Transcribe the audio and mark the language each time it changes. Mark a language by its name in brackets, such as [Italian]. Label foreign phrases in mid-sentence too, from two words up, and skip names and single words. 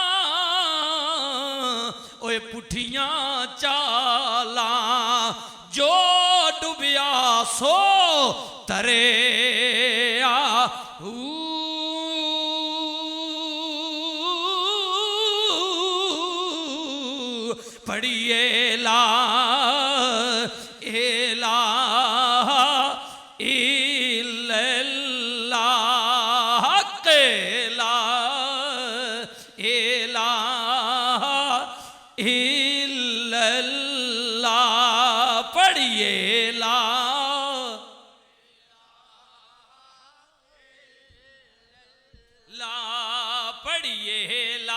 [Punjabi] اوئے پٹھیاں چالا جو ڈبیا سو ترے پڑھیے لا [Arabic] إله إلا الله لا إله إلا الله پڑھیے لا لا پڑھیے